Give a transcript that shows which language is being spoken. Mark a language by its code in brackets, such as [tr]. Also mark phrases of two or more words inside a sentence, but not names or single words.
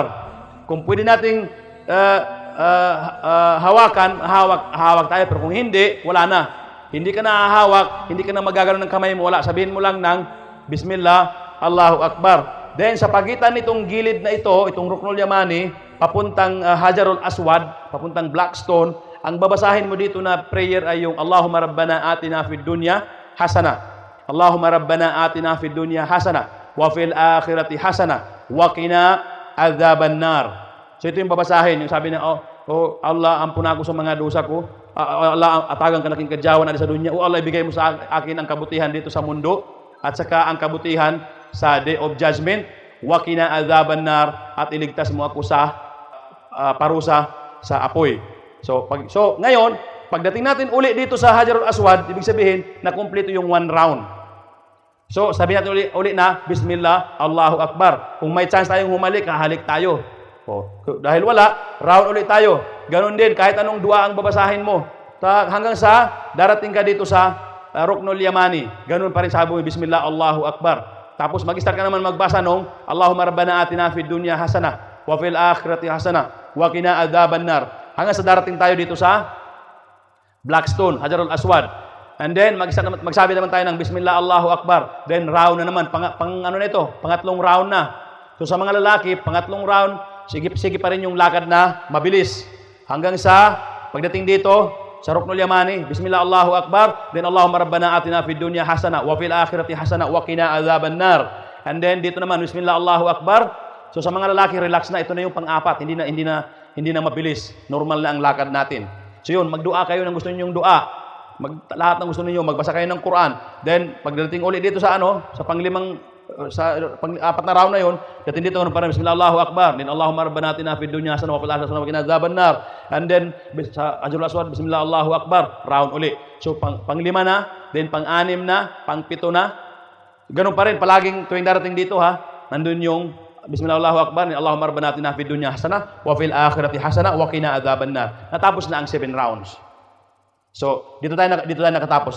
[tl] Kung pwede nating hawak tayo, pero kung hindi, wala na. Hindi ka na hahawak, hindi ka na magagano ng kamay mo, wala. Sabihin mo lang ng [ar] بسم الله، الله أكبر. [tl] Then sa pagitan nitong gilid na ito, itong Ruknul Yamani, papuntang Hajarul Aswad, papuntang Blackstone, ang babasahin mo dito na prayer ay yung [ar] اللهم ربنا آتنا في الدنيا حسنة. اللهم ربنا آتنا في الدنيا حسنة وفي الآخرة حسنة وقنا عذاب النار. [tl] So ito yung babasahin, yung sabi na, oh Allah, ampun ako sa mga dosa ko. [mdh] Allah, atagang ka naking kadyawan na sa dunya. [tl] Oh Allah, ibigay mo sa akin ang kabutihan dito sa mundo at saka ang kabutihan sa [en] Day of Judgment. [ar] وقنا عذاب النار, [tl] at iligtas mo ako sa parusa sa apoy. So ngayon, pagdating natin uli dito sa Hajarul Aswad, ibig sabihin na kumpleto yung 1 round. So sabi natin uli na [ar] بسم الله، الله أكبر. [tl] Kung may chance tayong humalik, hahalik tayo. Dahil wala, round ulit tayo. Ganon din, kahit anong dua ang babasahin mo. Hanggang sa darating ka dito sa Ruknul Yamani. Ganon pa rin sabi mo, [ar] بسم الله، الله أكبر. [tl] Tapos mag-start ka naman magbasa nung [ar] اللهم ربنا آتنا في الدنيا حسنة وفي الآخرة حسنة وقنا عذاب النار. [tl] Hanggang sa darating tayo dito sa Blackstone, Hajarul Aswad. And then magsabi naman tayo ng [ar] بسم الله، الله أكبر. [tl] Then round na naman, pangatlong round na. So sa mga lalaki, pangatlong round, sige pa rin yung lakad na mabilis. Hanggang sa pagdating dito sa Ruknul Yamani, [ar] بسم الله، الله أكبر, [tl] then [ar] اللهم ربنا آتنا في الدنيا حسنة وفي الآخرة حسنة وقنا عذاب النار. [tl] And then dito naman [ar] بسم الله، الله أكبر. [tl] So sa mga lalaki, relax na, ito na yung pang-apat, hindi na mabilis. Normal na ang lakad natin. So yun, magdua kayo ng gusto ninyong dua. Lahat ng gusto niyo, magbasa kayo ng Quran. Then pagdating ulit dito sa pang-apat na round na yun, dating dito parang [ar] بسم الله، الله أكبر, [tl] then [ar] اللهم ربنا آتنا في الدنيا حسنة وفي الآخرة حسنة وقنا عذاب النار. [tl] And then sa Hajarul Aswad, [ar] بسم الله، الله أكبر, [tl] round uli. So pang-5 na, then pang-6 na, pang-7 na. Ganun pa rin palaging tuwing darating dito nandun yung [ar] بسم الله، الله أكبر, [tl] then [ar] اللهم ربنا آتنا في الدنيا حسنة وفي الآخرة حسنة وقنا عذاب النار. [tl] Natapos na ang 7 rounds. So dito tayo nakatapos.